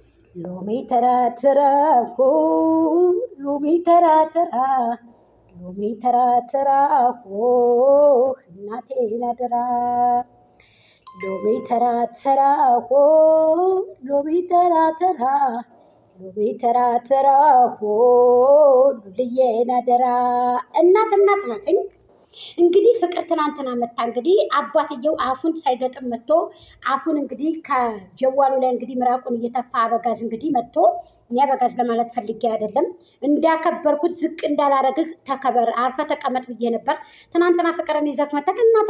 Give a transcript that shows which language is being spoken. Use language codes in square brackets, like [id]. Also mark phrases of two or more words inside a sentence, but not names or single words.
[am] ሎሚ ተራ ተራ ሆ ሎሚ ተራ ተራ ሎሚ ተራ ተራ ሆ እናቴን አደራ ሎሚ ተራ ተራ ሆ ሎሚ ተራ ተራ ሎሚ ተራ ተራ ሆ ሉልዬን አደራ እናት ናትኝ። እንግዲህ ፍቅር ትናንትና መታ እንግዲህ አባትየው አፉን ሳይገጥም መጥቶ አፉን እንግዲህ ከጀዋሉ ላይ እንግዲህ ምራቁን እየተፋ አበጋዝ እንግዲህ መጥቶ እኔ አበጋዝ ለማለት ፈልጌ አይደለም እንዳከበርኩት ዝቅ እንዳላረግህ ተከበር አርፈ ተቀመጥ ብዬ ነበር። ትናንትና ፍቅርን ይዘት መጣ። እናት